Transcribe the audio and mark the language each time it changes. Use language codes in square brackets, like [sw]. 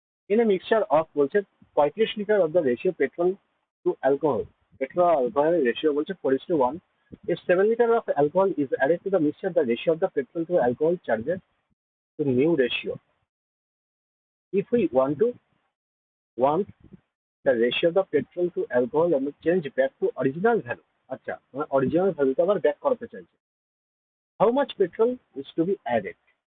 [en] In a mixture of বলছে 35 litre of the ratio petrol to alcohol, [bn] petrol আর অ্যালকোহলের ratio বলছে 4:1, [en] If 7 liter of alcohol is added to the mixture, the ratio of the petrol to alcohol changes to new ratio. If we want the ratio of the petrol to alcohol and change back to original value. [bn] আচ্ছা, মানে original value টা আবার back করতে চাইছে। [en] How much petrol is to be added?